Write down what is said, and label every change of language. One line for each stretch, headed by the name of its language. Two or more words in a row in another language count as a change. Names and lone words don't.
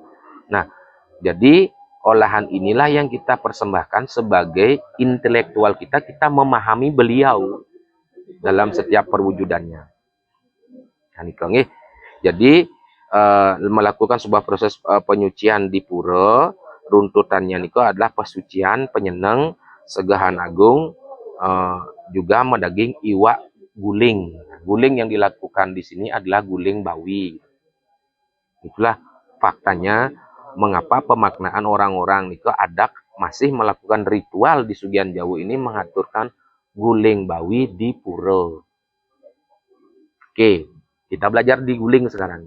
Indonesian: Nah, jadi olahan inilah yang kita persembahkan sebagai intelektual kita memahami beliau dalam setiap perwujudannya. Nah, jadi melakukan sebuah proses penyucian di pura, runtutannya niko adalah pesucian penyeneng segahan agung, juga
Balinese: medaging iwak guling.
Indonesian: Guling yang dilakukan di sini adalah guling bawi. Itulah faktanya mengapa pemaknaan orang-orang niko adak masih melakukan ritual di Sugian Jawa ini mengaturkan guling bawi di pura. Oke, kita belajar di guling sekarang.